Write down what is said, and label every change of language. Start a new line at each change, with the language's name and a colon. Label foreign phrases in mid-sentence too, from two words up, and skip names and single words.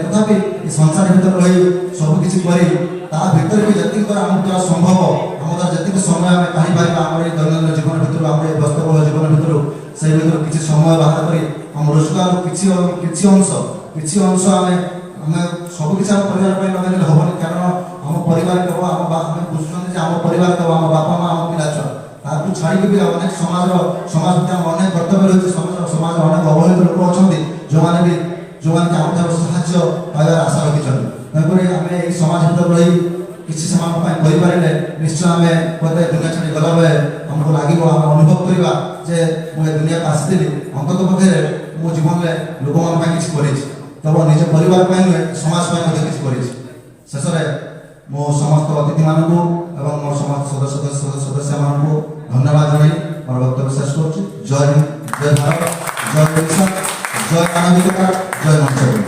Odia: ତଥାପି ଏ ସଂସାର ଭିତରେ ରହି ସବୁକିଛି କରି ତା ଭିତରେ ବି ଯେତିକି ଆମ ଦ୍ୱାରା ସମ୍ଭବ, ଆମ ଦ୍ୱାରା ଯେତିକି ସମୟ ଆମେ କାଢ଼ିପାରିବା ଆମର ଏଇ ଦୈନନ୍ଦିନ ଜୀବନ ଭିତରୁ, ଆମର ଏ ବ୍ୟସ୍ତବହୁଳ ଜୀବନ ଭିତରୁ, ସେଇ ଭିତରୁ କିଛି ସମୟ ବାହାର କରି ଆମ ରୋଜଗାରରୁ କିଛି ଅଂଶ ଆମେ ସବୁକିଛି ଆମ ପରିବାର ପାଇଁ ଲଗାଇଲେ ହେବନି। କାରଣ ପରିବାର କେବଳ ଆମ बुझुଛନ୍ତି ଯେ ଆମ ପରିବାର କେବଳ ଆମ ବାପା ମା ଆମ ପିଲା ଛୁଆ ତାକୁ ଛାଡ଼ିକି ବି ଅନେକ ସମାଜ ଭିତରେ ଅନେକ କର୍ତ୍ତବ୍ୟ ରହିଛି ସମାଜରେ ଅନେକ ଅବହେଳିତ ଲୋକ ଅଛନ୍ତି ଯେଉଁମାନେ କି ଆମଠାରୁ ସାହାଯ୍ୟ ପାଇବାର ଆଶା ରଖିଛନ୍ତି ତେଣୁକରି ଆମେ ଏହି ସମାଜ ଭିତରେ ରହି କିଛି ସେମାନଙ୍କ ପାଇଁ କରିପାରିଲେ ନିଶ୍ଚୟ ଆମେ ବୋଧେ ଦୁନିଆ ଛାଡ଼ି ଗଲାବେଳେ ଆମକୁ ଲାଗିବ ଆମେ ଅନୁଭବ କରିବା ଯେ ମୁଁ ଏ ଦୁନିଆକୁ ଆସିଥିଲି ଅନ୍ତତଃ ପକ୍ଷରେ ମୋ ଜୀବନରେ ଲୋକମାନଙ୍କ ପାଇଁ କିଛି କରିଛି କେବଳ ନିଜ ପରିବାର ପାଇଁ ନୁହେଁ ସମାଜ ପାଇଁ ମଧ୍ୟ କିଛି କରିଛି ଶେଷରେ ମୋ ସମସ୍ତ ଅତିଥିମାନଙ୍କୁ ଏବଂ ମୋ ସମସ୍ତ ସଦସ୍ୟମାନଙ୍କୁ ଧନ୍ୟବାଦ ଜଣାଇ ମୋର ବକ୍ତବ୍ୟ ଶେଷ କରୁଛି ଜୟ ହିନ୍ଦ ଜୟ ଭାରତ ଜୟ ଓଡ଼ିଶା ଜୟ ମାନବିକତା ଜୟ ମଞ୍ଚ